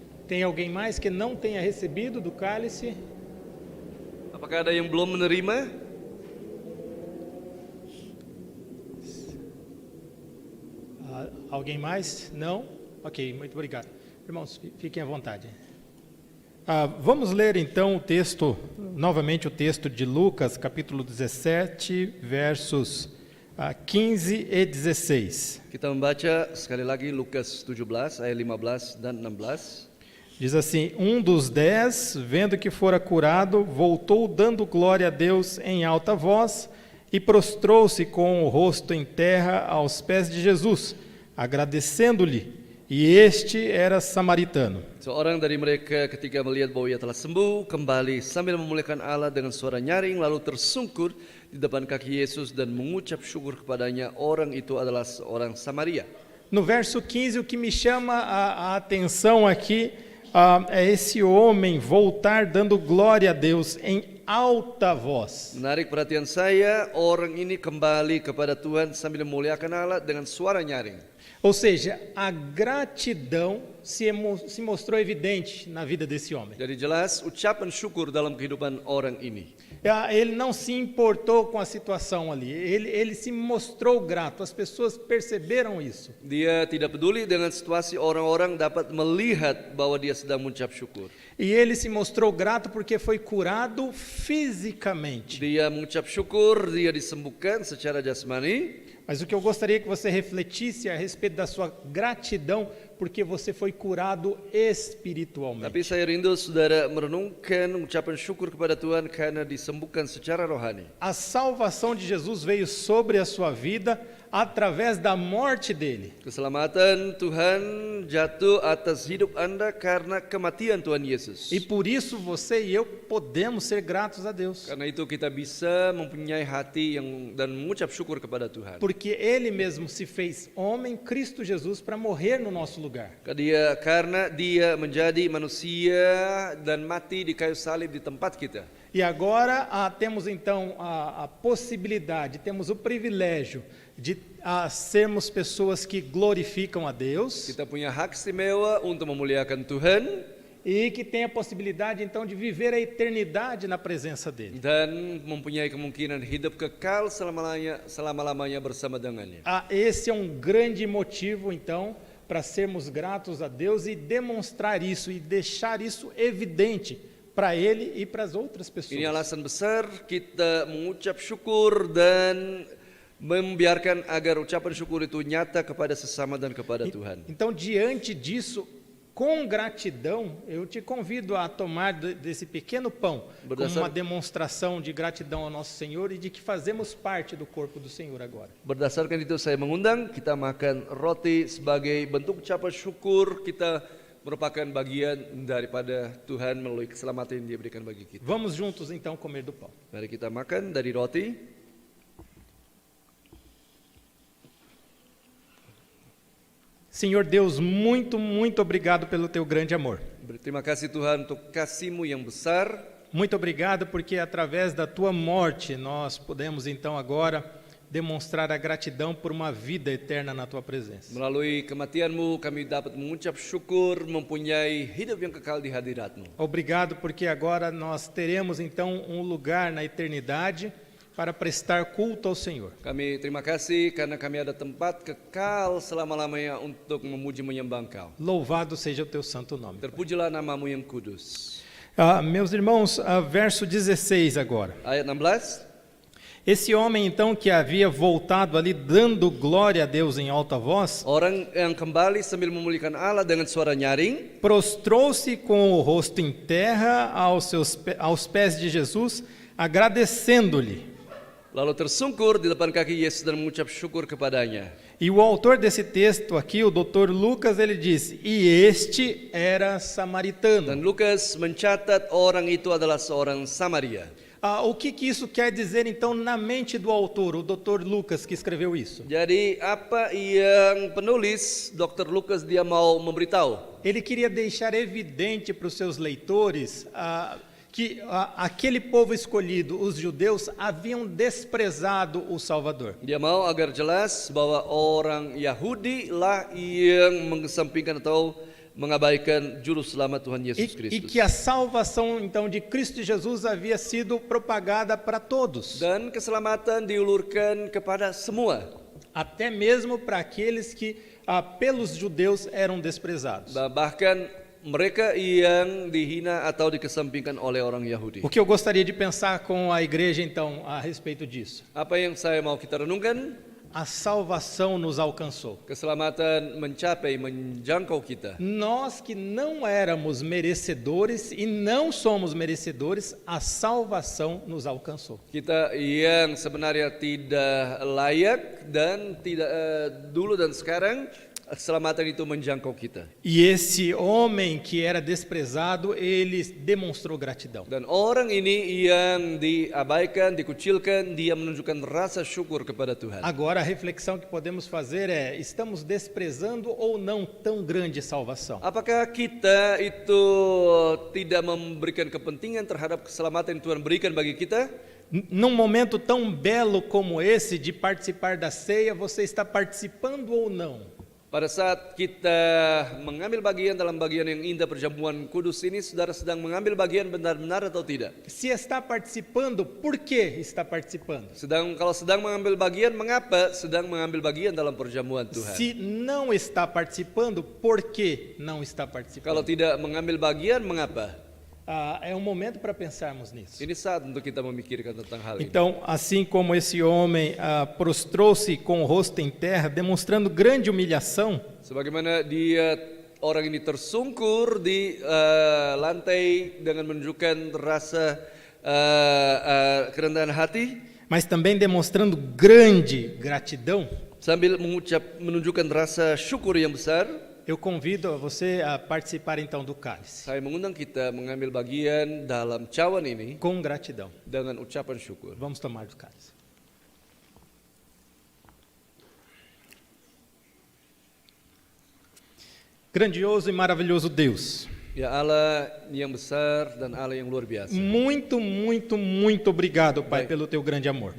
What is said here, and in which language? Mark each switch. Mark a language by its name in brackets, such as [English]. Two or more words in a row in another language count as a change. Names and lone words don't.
[Portuguese] Tem alguém mais que não tenha recebido do cálice? [Indonesian] Apakah ada yang belum menerima? [Portuguese] Alguém mais? Não? Ok, muito obrigado. Irmãos, fiquem à vontade. Vamos ler então o texto, novamente o texto de Lucas, capítulo 17, versos 15 e 16. [Indonesian] Kita membaca sekali lagi Lukas 17 ayat 15 dan 16. [Portuguese] Diz assim: dos 10, vendo que fora curado, voltou dando glória a Deus em alta voz e prostrou-se com o rosto em terra aos pés de Jesus, agradecendo-lhe. E este era samaritano. [Indonesian] Seorang dari mereka ketika melihat bahwa ia telah sembuh, kembali sambil memuliakan Allah dengan suara nyaring, lalu tersungkur di depan kaki Yesus dan mengucap syukur kepadanya. Orang itu adalah seorang Samaria. [Portuguese] No verso 15, o que me chama a atenção aqui é esse homem voltar dando glória a Deus em alta voz. [Indonesian] Menarik perhatian saya, orang ini kembali kepada Tuhan sambil memuliakan Allah dengan suara nyaring. [Portuguese] Ou seja, a gratidão se mostrou evidente na vida desse homem. [Indonesian] Jadi jelas ucapan syukur dalam kehidupan orang ini. [Portuguese] Ele não se importou com a situação ali, ele se mostrou grato, as pessoas perceberam isso. [Indonesian] Dia tidak peduli dengan situasi, orang-orang dapat melihat bahwa dia sedang mengucap syukur. [Portuguese] E ele se mostrou grato porque foi curado fisicamente. [Indonesian] Dia mengucap syukur, dia disembuhkan secara jasmani. [Portuguese] Mas o que eu gostaria que você refletisse a respeito da sua gratidão, porque você foi curado espiritualmente. [Indonesian] Tapi saya rindu saudara merenungkan ucapan syukur kepada Tuhan karena disembuhkan secara rohani. [Portuguese] A salvação de Jesus veio sobre a sua vida através da morte dele. [Indonesian] Keselamatan Tuhan jatuh atas hidup Anda karena kematian Tuhan Yesus. [Portuguese] E por isso você e eu podemos ser gratos a Deus. [Indonesian] Karena itu kita bisa mempunyai hati dan mengucap syukur kepada Tuhan. [Portuguese] Porque ele mesmo se fez homem, Cristo Jesus, para morrer no nosso lugar. [Indonesian] Karena dia menjadi manusia dan mati di kayu salib di tempat kita. [Portuguese] E agora temos então a possibilidade, temos o privilégio de sermos pessoas que glorificam a Deus. [Indonesian] Kita punya hak istimewa untuk memuliakan Tuhan. [Portuguese] E que tem a possibilidade então de viver a eternidade na presença dele. [Indonesian] Dan mempunyai kemungkinan hidup kekal selama-lamanya bersama dengannya. [Portuguese] Esse é um grande motivo então para sermos gratos a Deus e demonstrar isso e deixar isso evidente para ele e para as outras pessoas. [Indonesian] Ini alasan besar kita mengucap syukur dan membiarkan agar ucapan syukur itu nyata kepada sesama dan kepada Tuhan. [Portuguese] Então, diante disso, com gratidão, eu te convido a tomar desse pequeno pão como uma demonstração de gratidão ao nosso Senhor e de que fazemos parte do corpo do Senhor agora. [Indonesian] Berdasarkan itu saya mengundang kita makan roti sebagai bentuk ucapan syukur kita merupakan bagian daripada Tuhan melalui keselamatan yang Dia berikan bagi kita. [Portuguese] Vamos juntos então comer do pão. [Indonesian] Mari kita makan dari roti. [Portuguese] Senhor Deus, muito obrigado pelo teu grande amor. [Indonesian] Terima kasih Tuhan untuk kasih-Mu yang besar. [Portuguese] Muito obrigado porque através da tua morte nós podemos então agora demonstrar a gratidão por uma vida eterna na tua presença. [Indonesian] Melalui kematian-Mu kami dapat mengucap syukur mempunyai hidup yang kekal di hadirat-Mu. [Portuguese] Obrigado porque agora nós teremos então um lugar na eternidade para prestar culto ao Senhor. [Indonesian] Kami terima kasih karena kami ada tempat kekal selama-lamanya untuk memuji menyembah Engkau. [Portuguese] Louvado seja o teu santo nome. [Indonesian] Terpujilah nama-Mu yang kudus. [Portuguese] Meus irmãos, verso 16 agora. [Indonesian] Ayat 16. [Portuguese] Esse homem então que havia voltado ali dando glória a Deus em alta voz, [Indonesian] orang yang kembali sambil memuliakan Allah dengan suara nyaring, [Portuguese] prostrou-se com o rosto em terra aos pés de Jesus, agradecendo-lhe. [Indonesian] Lalu tersungkur di depan kaki Yesus dan mengucap syukur kepadanya. [Portuguese] E o autor desse texto aqui, o Dr. Lucas, ele diz: e este era samaritano. [Indonesian] Dan Lukas mencatat orang itu adalah seorang Samaria. [Portuguese] O que isso quer dizer então na mente do autor, o Dr. Lucas que escreveu isso? [Indonesian] Jadi apa yang penulis Dr. Lukas dia mau memberitahu? [Portuguese] Ele queria deixar evidente para os seus leitores que aquele povo escolhido, os judeus, haviam desprezado o Salvador. [Indonesian] Dia mau agar jelas bahwa orang Yahudi lah yang mengesampingkan atau mengabaikan juru selamat Tuhan Yesus [Portuguese] E [Indonesian] Kristus. [Portuguese] que a salvação, então, de Cristo Jesus havia sido propagada para todos. [Indonesian] Dan keselamatan diulurkan kepada semua. [Portuguese] Até mesmo para aqueles que, pelos judeus, eram desprezados. [Indonesian] Bahkan mereka yang dihina atau dikesampingkan oleh orang Yahudi. [Portuguese] O que eu gostaria de pensar com a igreja, então, a respeito disso? [Indonesian] Apa yang saya mau kita renungkan? [Portuguese] A salvação nos alcançou. [Indonesian] Keselamatan menjangkau kita. [Portuguese] Nós que não éramos merecedores e não somos merecedores, a salvação nos alcançou. [Indonesian] Kita yang sebenarnya tidak layak dan tidak dulu dan sekarang keselamatan itu menjangkau kita. [Portuguese] E esse homem que era desprezado, ele demonstrou gratidão. [Indonesian] Dan orang ini yang diabaikan, dikucilkan, dia menunjukkan rasa syukur kepada Tuhan. [Portuguese] Agora a reflexão que podemos fazer é: estamos desprezando ou não tão grande salvação? [Indonesian] Apakah kita itu tidak memberikan kepentingan terhadap keselamatan yang Tuhan berikan bagi kita? [Portuguese] Num momento tão belo como esse de participar da ceia, você está participando ou não? [Indonesian] Pada saat kita mengambil bagian dalam bagian yang indah perjamuan kudus ini, saudara sedang mengambil bagian benar-benar atau tidak? [Portuguese] Se está participando, por que está participando? [Indonesian] Kalau sedang mengambil bagian, mengapa sedang mengambil bagian dalam perjamuan Tuhan? [Portuguese] Se não está participando, por que não está participando? [Indonesian] Kalau tidak mengambil bagian, mengapa? [Portuguese] É um momento para pensarmos nisso. [Indonesian] Ini saat untuk kita memikirkan tentang hal ini. [Portuguese] Então, assim como esse homem prostrou-se com o rosto em terra, demonstrando grande humilhação, [Indonesian] Sebagaimana dia orang ini tersungkur di lantai dengan menunjukkan rasa kerendahan hati, [Portuguese] mas também demonstrando grande gratidão, [Indonesian] sambil menunjukkan rasa syukur yang besar, [Portuguese] eu convido você a participar então do cálice. [Indonesian] Saya mengundang kita mengambil bagian dalam cawan ini [Portuguese] com gratidão, [Indonesian] dengan ucapan syukur. [Portuguese] Vamos tomar do cálice. Grandioso e maravilhoso Deus, [Indonesian] Ya Allah yang besar dan Allah yang luar biasa. [Portuguese] Muito, muito, muito obrigado, Pai, pelo teu grande amor.